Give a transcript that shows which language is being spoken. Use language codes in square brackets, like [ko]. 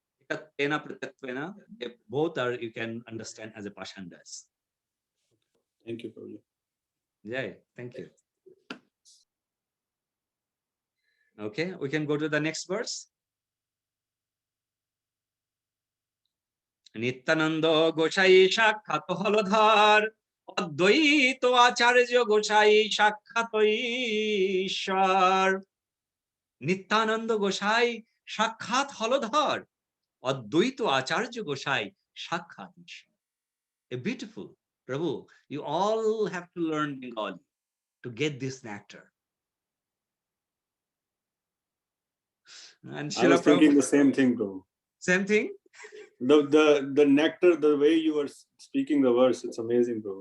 [en] Ekatvena, Pratatvena, they both are, you can understand as a Pashandas. Thank you, Prabhu. Jai, thank you. Okay, we can go to the next verse. [bn] Nityananda গোসাই সাক্ষাৎ হলধর অদ্বৈত আচার্য গোসাই সাক্ষাৎ ঈশ্বর নিত্যানন্দ গোসাই সাক্ষাৎ হলধর অদ্বৈত আচার্য গোসাই সাক্ষাৎ ঈশ্বর. [en] A beautiful Prabhu, you all have to learn Bengali to get this nectar. And I was thinking the same thing, Prabhu. Same thing? The nectar, the way you were speaking the verse, it's amazing, bro.